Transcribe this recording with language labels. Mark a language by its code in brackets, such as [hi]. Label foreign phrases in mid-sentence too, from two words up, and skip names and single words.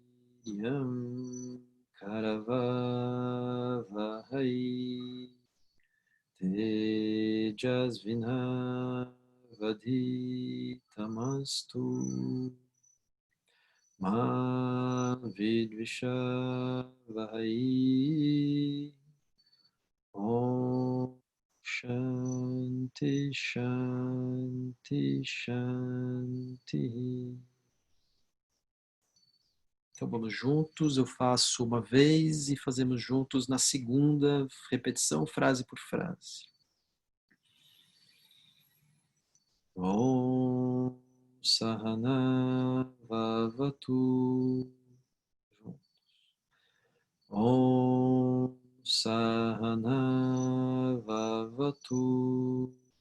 [sa] सहवीर्यम् करवावहै तेजस्विनावदितमस्तु मा विद्विषावहै. ॐ शान्ति शान्ति शान्ति. [pt] Então vamos juntos, eu faço uma vez e fazemos juntos na segunda repetição, frase por frase. [sa] ॐ सहना ववतु. ॐ सहना ववतु.